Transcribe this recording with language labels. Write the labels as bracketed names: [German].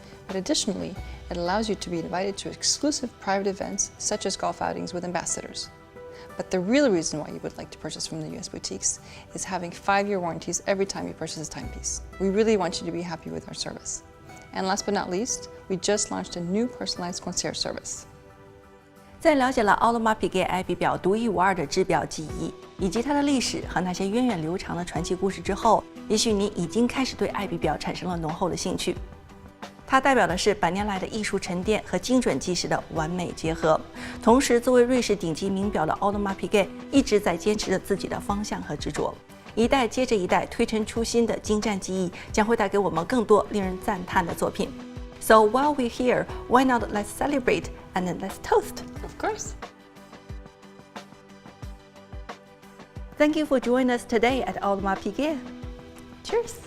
[English] But additionally, it allows you to be invited to exclusive private events such as golf outings with ambassadors. But the real reason why you would like to purchase from the US boutiques is having 5-year warranties every time you purchase a timepiece. We really want you to be happy with our service. And last but not least, we just launched a new personalized concierge service. [Chinese] 在了解了奥德玛皮盖爱彼表独一无二的制表技艺，以及它的历史和那些源远流长的传奇故事之后，也许你已经开始对爱彼表产生了浓厚的兴趣。它代表的是100年来的艺术沉淀和精准计时的完美结合。同时，作为瑞士顶级名表的奥德玛皮盖一直在坚持着自己的方向和执着，一代接着一代推陈出新的精湛技艺将会带给我们更多令人赞叹的作品。 [English] So while we're here, why not let's celebrate and let's toast? Of course. Thank you for joining us today at Audemars Piguet. Cheers.